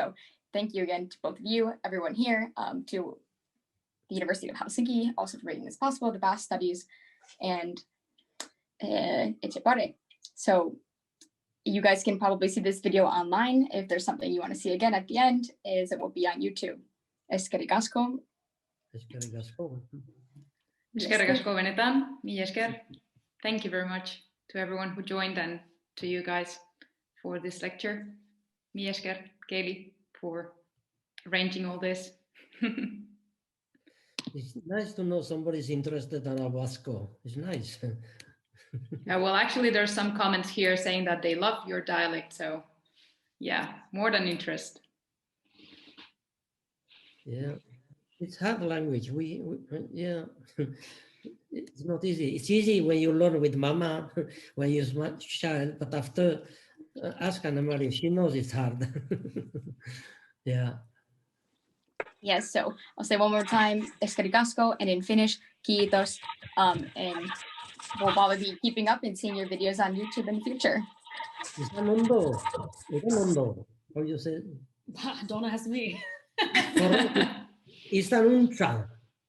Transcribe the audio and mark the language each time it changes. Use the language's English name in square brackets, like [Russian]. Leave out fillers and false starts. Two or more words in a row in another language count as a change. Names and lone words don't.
[English] So thank you again to both of you, everyone here, to the University of Helsinki, also for making this possible, the Basque Studies, and Etxepare. So you guys can probably see this video online. If there's something you want to see again at the end, is it will be on YouTube. [Basque] Eskerrik asko. Eskerrik asko. Eskerrik asko benetan. Mila esker. [English] Thank you very much to everyone who joined and to you guys for this lecture. [Basque] Mila esker, [English] Kaylee, for arranging all this. It's nice to know somebody's interested in Vasco. It's nice. Well, actually, there's some comments here saying that they love your dialect. So, yeah, more than interest. Yeah, it's hard language. Yeah, it's not easy. It's easy when you learn with mama, when you're a smart child, but after ask Anna-Maria, she knows it's hard. Yeah. Yes, so I'll say one more time, [Basque] eskerrik asko, [English] and in Finnish, kiitos. And we'll probably be keeping up and seeing your videos on YouTube in the future. Isanondo. How you say? Don't ask me. Isanuncha.